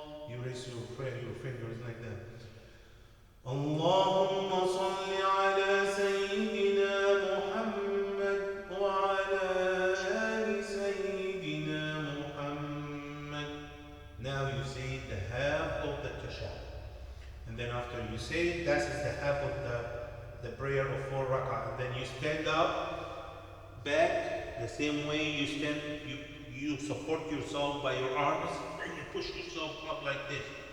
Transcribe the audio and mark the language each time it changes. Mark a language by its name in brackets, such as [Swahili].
[English] You raise your fingers like that. [Arabic] اللهم صل على سيدنا محمد وعلى آل سيدنا محمد. [English] Now you say the half of the tashahhud. And then after you say it, that is the half of the prayer of 4 rak'ah. And then you stand up, back, the same way you stand, you support yourself by your arms, and you push yourself up like this.